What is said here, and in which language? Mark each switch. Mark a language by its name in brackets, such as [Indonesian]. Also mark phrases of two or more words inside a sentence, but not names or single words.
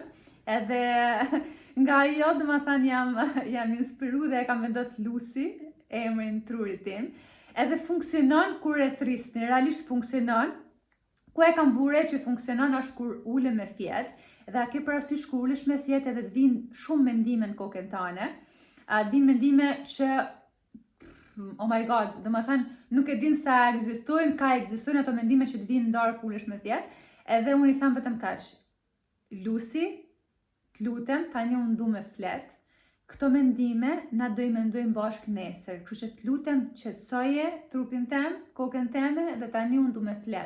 [Albanian] Edhe nga ajo, domethënë jam inspiruar dhe e kam vendos Lucy, emrin trurit tim. Edhe funksionon kur e thrisni, realisht funksionon. Ku e kam vure që funksionon është kur ule me fjet, dhe a ke parasysh kur ulesh me fjet edhe të vinë shumë mendime në kokën tane. Të vinë mendime që [English] oh my god, [Albanian] domethënë nuk e din sa ekzistojnë ato mendime që të vinë ndarë kur ulesh me fjet. Edhe unë i them vetëm kaq. Lucy, të lutem, tani unë du me flet. Këto mendime na do i mendojmë bashkë nesër. Kështu që të lutem qetësoje trupin tem, kokën teme dhe tani unë du me flet.